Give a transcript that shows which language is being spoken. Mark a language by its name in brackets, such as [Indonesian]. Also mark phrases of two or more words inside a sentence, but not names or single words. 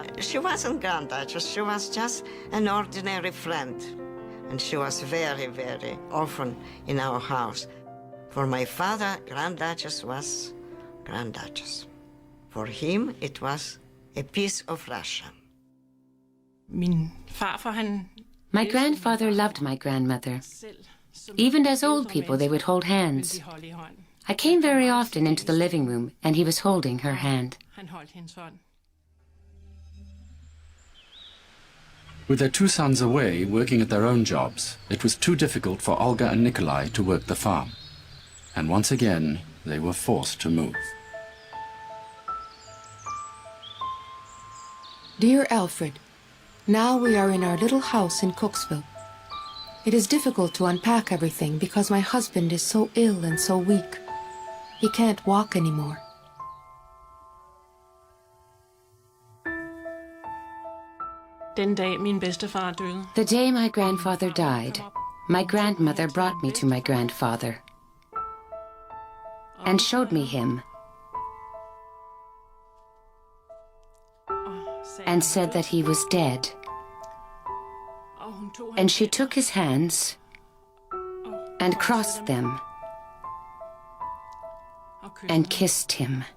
[English] She wasn't Grand Duchess, she was just an ordinary friend. And she was very, very often in our house. For my father, Grand Duchess was Grand Duchess. For him, it was a piece of Russia. [Danish] Min farfar, han [English] My grandfather loved my grandmother. Even as old people, they would hold hands. I came very often into the living room, and he was holding her hand. With their 2 sons away working at their own jobs, it was too difficult for Olga and Nikolai to work the farm. And once again, they were forced to move. Dear Alfred, now we are in our little house in Cooksville. It is difficult to unpack everything because my husband is so ill and so weak. He can't walk anymore. [Danish] Den dag min bedstefar døde. [English] The day my grandfather died, my grandmother brought me to my grandfather and showed me him and said that he was dead. And she took his hands and crossed them and kissed him.